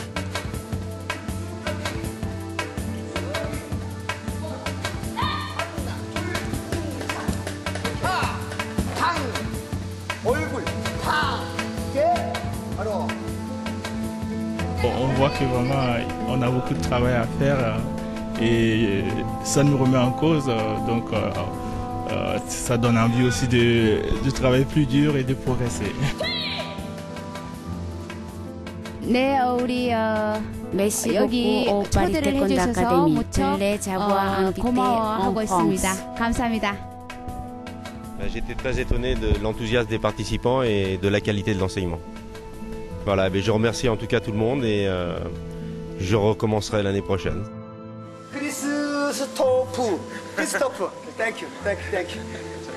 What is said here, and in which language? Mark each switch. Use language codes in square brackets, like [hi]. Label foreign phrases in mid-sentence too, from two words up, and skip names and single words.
[fr] On voit que vraiment on a beaucoup de travail à faire et ça nous remet en cause, donc ça donne envie aussi de travailler plus dur et de progresser. [ko] 네, 우리 여기 초대를 해주셔서 무척 고마워하고 있습니다. 감사합니다. [fr] J'étais très étonné de l'enthousiasme des participants et de la qualité de l'enseignement. Voilà, je remercie en tout cas tout le monde et je recommencerai l'année prochaine. [ko] 크리스토프, 크리스토프. [en] Thank you, thank you, thank you.